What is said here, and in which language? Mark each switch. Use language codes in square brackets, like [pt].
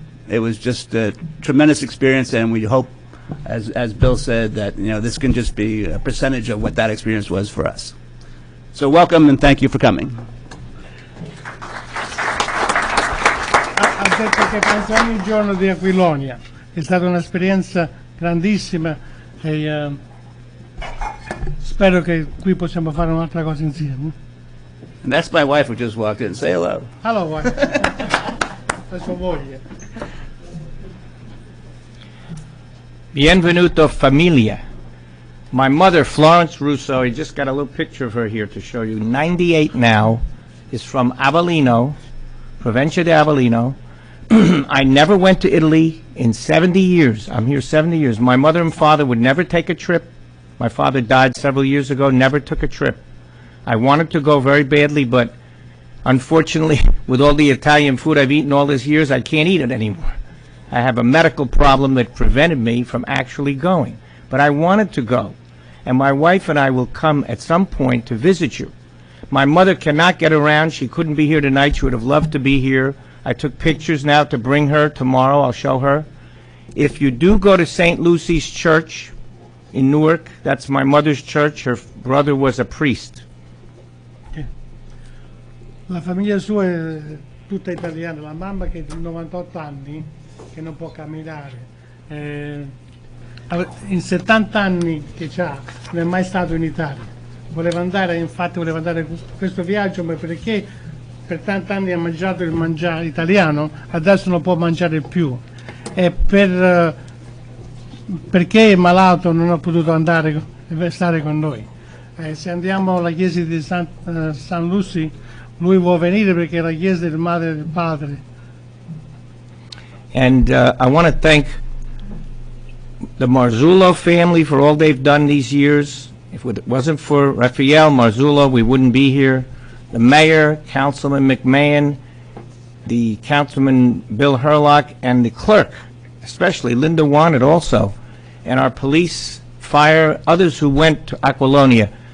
[en] It was just a tremendous experience, and we hope, as Bill said, that this can just be a percentage of what that experience was for us. So welcome and thank you for coming. [it] Ha detto che pensa ogni giorno di Aquilonia. È stata un'esperienza grandissima e spero che qui possiamo fare un'altra cosa insieme. [en] And that's my wife who just walked in. Say hello. [it] Allora, la sua moglie. Bienvenuto familia. [en] My mother, Florence Russo, I just got a little picture of her here to show you, 98 now, is from Avellino, Provincia di Avellino. I never went to Italy in 70 years. I'm here 70 years. My mother and father would never take a trip. My father died several years ago, never took a trip. I wanted to go very badly, but unfortunately, with all the Italian food I've eaten all these years, I can't eat it anymore. I have a medical problem that prevented me from actually going. But I wanted to go, and my wife and I will come at some point to visit you. My mother cannot get around. She couldn't be here tonight. She would have loved to be here. I took pictures now to bring her tomorrow. I'll show her. If you do go to St. Lucy's Church in Newark, that's my mother's church. Her brother was a priest. [it] La famiglia sua è tutta italiana, la mamma che ha 98 anni, che non può camminare, in 70 anni che ha, non è mai stato in Italia. Infatti voleva andare questo viaggio, ma perché per tanti anni ha mangiato il mangiare italiano, adesso non può mangiare più. E perché è malato non ha potuto stare con noi. Se andiamo alla chiesa di San Lucy, lui vuole venire perché è la chiesa del madre e del padre. [en] And I want to thank the Marzullo family for all they've done these years. If it wasn't for Raffaele Marzullo, we wouldn't be here. The mayor, Councilman McMahon, the Councilman Bill Hurlock, and the clerk, especially Linda Wanted also, and our police, fire, others who went to Aquilonia.